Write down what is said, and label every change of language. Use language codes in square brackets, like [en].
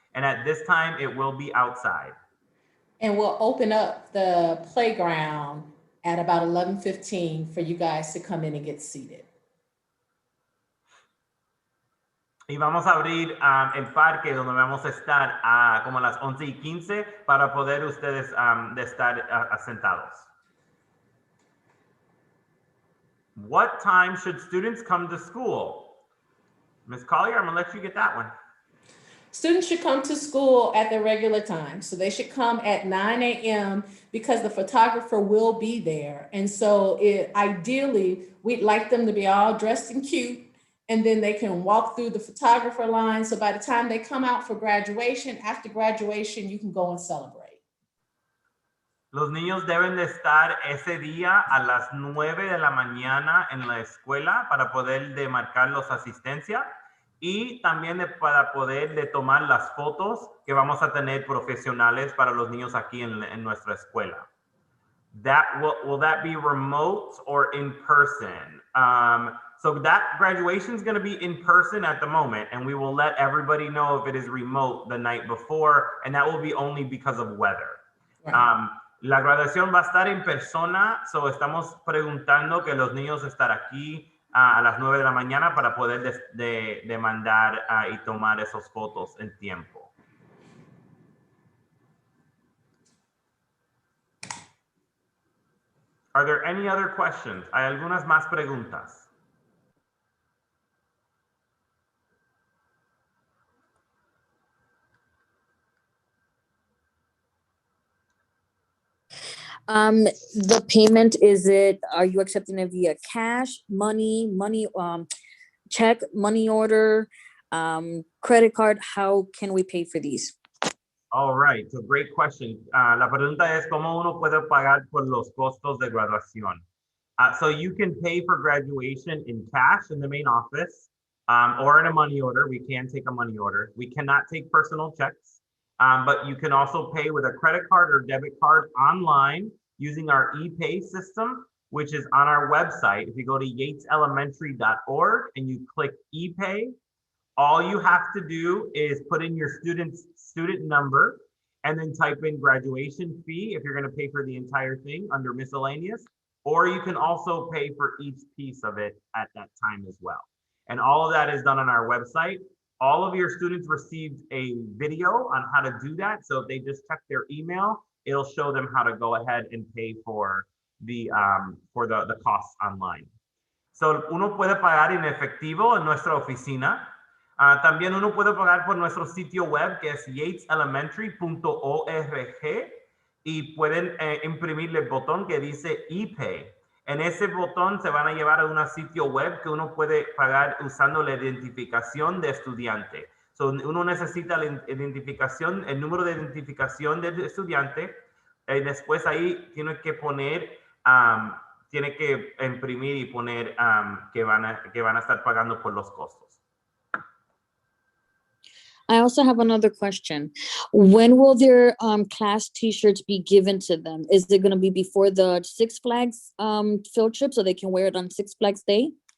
[en] And at this time, it will be outside. And we'll open up the playground at about 11:15 for you guys to come in and get seated. [es] Y vamos a abrir el parque donde vamos a estar como a las 11:15 para poder ustedes estar sentados. [en] What time should students come to school? Ms. Collier, I'm gonna let you get that one. Students should come to school at the regular time. So they should come at 9 a.m. because the photographer will be there. And so ideally, we'd like them to be all dressed and cute, and then they can walk through the photographer line. So by the time they come out for graduation, after graduation, you can go and celebrate. [es] Los niños deben de estar ese día a las 9 de la mañana en la escuela para poder demarcar los asistencia y también para poder tomar las fotos que vamos a tener profesionales para los niños aquí en nuestra escuela. [en] Will that be remote or in person? So that graduation is going to be in person at the moment, and we will let everybody know if it is remote the night before, and that will be only because of weather. Right. [es] La graduación va a estar en persona, so estamos preguntando que los niños estar aquí a las 9 de la mañana para poder demandar y tomar esas fotos en tiempo. [en] Are there any other questions? [es] ¿Hay algunas más preguntas? [en] The payment, are you accepting it via cash, money, check, money order, credit card? How can we pay for these? All right, so great question. [es] La pregunta es cómo uno puede pagar por los costos de graduación. [en] So you can pay for graduation in cash in the main office or in a money order. We can take a money order. We cannot take personal checks. But you can also pay with a credit card or debit card online using our ePay system, which is on our website. If you go to yateselementary.org and you click ePay, all you have to do is put in your student number and then type in graduation fee if you're going to pay for the entire thing under miscellaneous, or you can also pay for each piece of it at that time as well. And all of that is done on our website. All of your students received a video on how to do that. So if they just check their email, it'll show them how to go ahead and pay for the costs online. [es] So uno puede pagar en efectivo en nuestra oficina. También uno puede pagar por nuestro sitio web que es yateselementary.org y pueden imprimirle el botón que dice ePay. En ese botón se van a llevar a un sitio web que uno puede pagar usando la identificación de estudiante. So, uno necesita la identificación, el número de identificación del estudiante. Después ahí tiene que poner, tiene que imprimir y poner que van a estar pagando por los costos. [en] I also have another question. When will their class t-shirts be given to them? Is it going to be before the Six Flags field trip so they can wear it on Six Flags Day?